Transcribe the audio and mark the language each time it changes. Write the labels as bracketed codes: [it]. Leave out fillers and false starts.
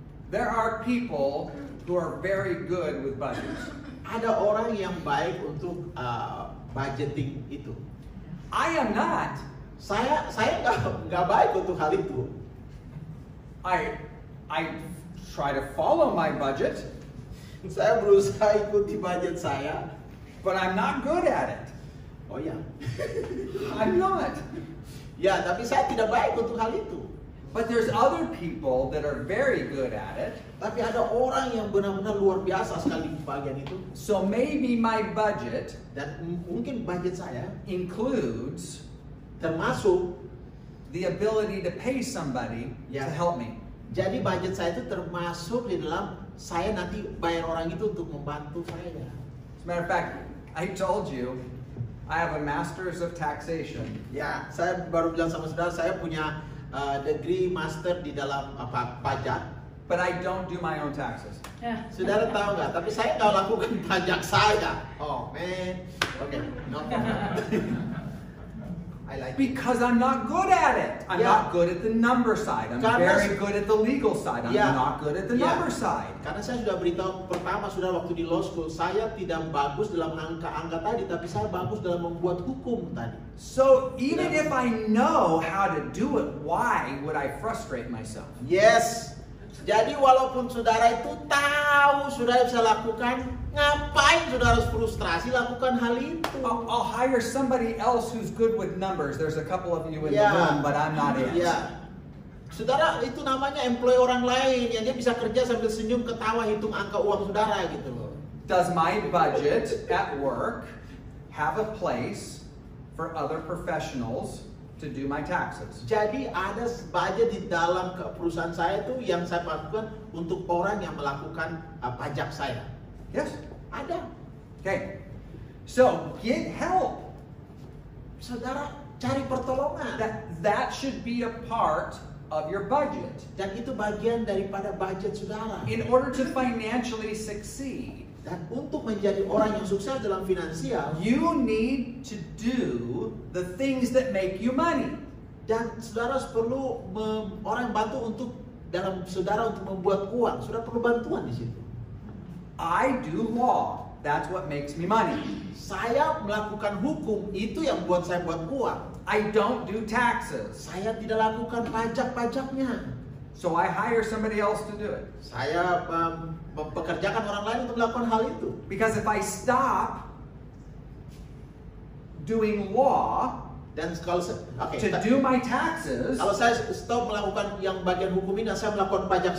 [en] There are people who are very good with budgets. [id] Ada orang yang baik untuk budgeting itu. [en] I am not. [id] Saya nggak baik untuk hal itu. [en] I try to follow my budget, [id] Saya berusaha ikuti budget saya, [en] but I'm not good at it. [id] oh ya, [en] I'm not. [id] ya tapi saya tidak baik untuk hal itu. [en] But there's other people that are very good at it. [id] Tapi ada orang yang benar-benar luar biasa sekali di bagian itu. [en] So maybe my budget [id] Dan mungkin budget saya [en] includes [id] termasuk, [en] the ability to pay somebody Yeah. to help me. [id] jadi budget saya itu termasuk di dalam saya nanti bayar orang itu untuk membantu saya. [en] As a matter of fact, I told you I have a master's of taxation. [id] Ya, saya baru bilang sama saudara, saya punya degree master di dalam pajak. [en] But I don't do my own taxes. Yeah. [id] Saudara tahu nggak? Tapi saya nggak lakukan pajak saya. [en] Oh man, oke, no problem. I like it. Because I'm not good at it. I'm Yeah. not good at the number side. I'm [id] Karena- [en] very good at the legal side. I'm Yeah. not good at the Yeah. number side. [id] Karena saya sudah beritahu pertama sudah waktu di law school, saya tidak bagus dalam angka-angka tadi, tapi saya bagus dalam membuat hukum tadi. [en] So even Yeah. if I know how to do it, why would I frustrate myself? Yes. [id] Jadi walaupun saudara itu tahu saudara bisa lakukan, ngapain saudara harus frustrasi lakukan hal itu? [en] I'll hire somebody else who's good with numbers. There's a couple of you in the Yeah. room, but I'm not it. [id] Ya. Saudara itu namanya employee orang lain yang dia bisa kerja sambil senyum ketawa hitung angka uang saudara gitu loh. [en] Does my budget at work have a place for other professionals to do my taxes? [id] Jadi ada budget di dalam perusahaan saya itu yang saya lakukan untuk orang yang melakukan pajak saya. [en] Yes. [id] Ada. [en] Okay. So get help. [id] Saudara cari pertolongan. [en] That should be a part of your budget. [id] Dan itu bagian daripada budget saudara. [en] In order to financially succeed, [id] Dan untuk menjadi orang yang sukses dalam finansial, [en] you need to do the things that make you money. [id] dan saudara perlu orang yang bantu untuk dalam saudara untuk membuat uang. Saudara perlu bantuan di situ. [en] I do law. That's what makes me money. [id] Saya melakukan hukum, itu yang buat saya buat uang. [en] I don't do taxes. [id] Saya tidak lakukan pajak-pajaknya. [en] So I hire somebody else to do it. [id] Saya mempekerjakan orang lain untuk melakukan hal itu. [en] Because if I stop doing law [id] Dan kalau [en] to do my taxes, [id] kalau saya stop melakukan yang bagian hukum ini dan saya melakukan pajak